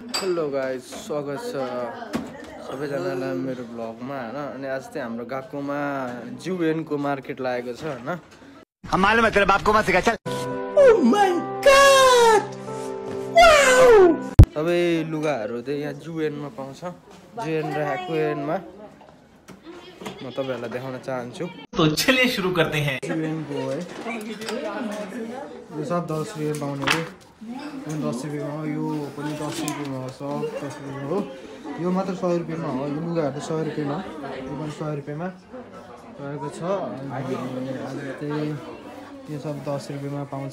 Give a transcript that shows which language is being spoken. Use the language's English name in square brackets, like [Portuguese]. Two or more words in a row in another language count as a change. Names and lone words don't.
[English] Hello guys, [Nepali] स्वागत छ सबैजनालाई मेरो ब्लगमा हैन। अनि आज चाहिँ हाम्रो गाकोमा जुएनको मार्केट लागेको छ हैन। [Hindi] हम मालूम है तेरे बाप को मत सिखा चल। [English] Oh my God, वाउ! [Nepali] सबै लुगाहरू चाहिँ यहाँ जुएनमा पाउँछ। जुएन र एक्वेनमा म तपाईहरुलाई देखाउन चाहन्छु। [Hindi] तो चलिए शुरू करते हैं। [Nepali] जुएनको है यो सब 10 रुपैयाँ पाउने हो। यो 10 रुपैयाँमा हो, यो पनि 10 रुपैयाँमा हो, सब 10 रुपैयाँमा हो। यो मात्र 100 रुपैयाँमा हो। यो लुगाहरू 100 रुपैयाँमा, यो पनि 100 रुपैयाँमा रहेको छ। अनि आज चाहिँ यो सब 10 रुपैयाँमा पाउँछ।